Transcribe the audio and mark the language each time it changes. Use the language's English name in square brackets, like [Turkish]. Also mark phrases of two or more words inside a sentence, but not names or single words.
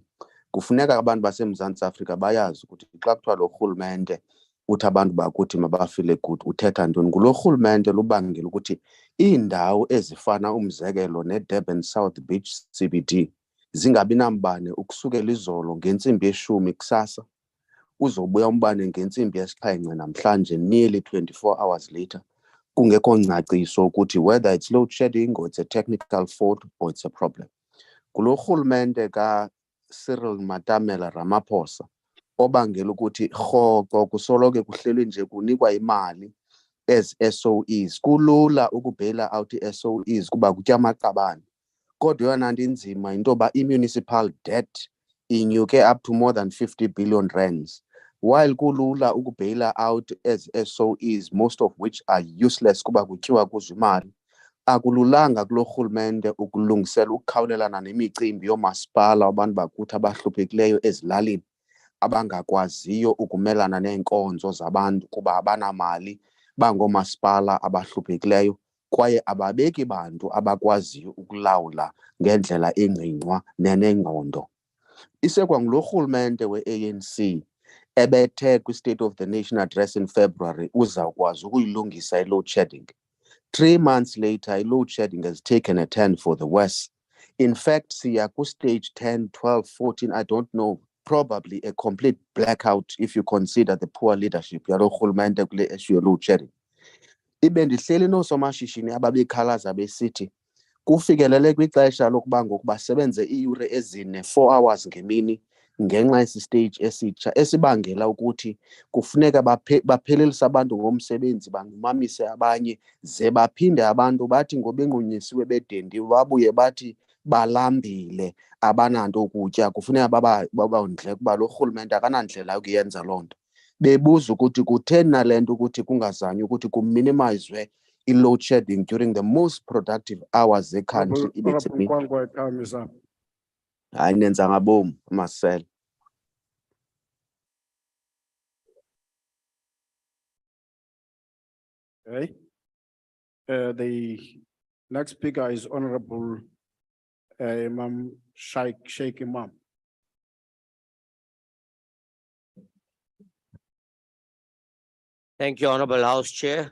[Xhosa] Kufuneka abantu baseMzantsi Afrika bayazi ukuthi xa kuthiwa lo rhulumente uthi abantu bakuthi mabafile good uthetha ntoni. Ngulo rhulumente lubangela ukuthi iindawo ezifana umzekelo neDurban South Beach CBD zingabi nambane ukusukela izolo ngentsimbi 10 kusasa uzobuya umbane ngentsimbi 7 namhlanje, [English] nearly 24 hours later. [Xhosa] Kungekho ngcaciso ukuthi [English] whether it's load shedding or it's a technical fault or it's a problem. [Xhosa] Kulo rhulumente ka Cyril Matamela Ramaphosa obangela ukuthi rhoqo kusoloko kuhlelwe nje kunikwa imali [English] as SOEs. [Xhosa] Kulula ukubhaila [English] out SOEs [Xhosa] kuba kutya amaqabane. Kodwa yona nto inzima into yoba i-municipal debt inyuke [English] up to more than 50 billion rands. [Xhosa] While kulula ukubhaila [English] out as SOEs, most of which are useless [Xhosa] kuba kutyiwa kuzo imali, akululanga kulo rhulumente ukulungisela ukukhawulelana nemicimbi yoomasipala abantu bakuthi abahluphekileyo ezilalini abangakwaziyo ukumelana neenkonzo zabantu kuba abanamali bangoomasipala abahluphekileyo kwaye ababeki bantu abakwaziyo ukulawula ngendlela engqingqwa nenengqondo. Isekwa ngulo rhulumente we-ANC ebethe kwi-State of the Nation [English] address in February [Xhosa] uzawukwazi ukuyilungisa i-load shedding. [English] 3 months later, load shedding has taken a turn for the worse. In fact, siya ku-stage 10, 12, 14, I don't know, probably a complete blackout if you consider the poor leadership [Xhosa] yalo rhulumente kule [English] issue ye-load shedding. [Xhosa] Ibe ndihleli noosomashishini ababekhalaza besithi kufikelele kwixesha lokuba ngoku basebenze iiyure ezine 4 hours ngemini ngenxa yesi stage esitsha esibangela ukuthi kufuneka baphelelise abantu ngomsebenzi banqumamise abanye ze baphinde abantu bathi ngoba enqunyisiwe bedendiwe babuye bathi balambile abananto ukutya. Kufuneka babondle kuba lo rhulumente akanandlela yokuyenza loo nto. Bebuza ukuthi kutheni nale nto ukuthi kungazanywa ukuthi kuminimizwe i-load shedding [English] during the most productive hours [Xhosa] ze-country. [English] Time is up. [Xhosa] Hayi nenza ngabom Marcel. [English] Okay. The next speaker is Honorable Imam Sheikh Imam. Thank you, Honorable House Chair.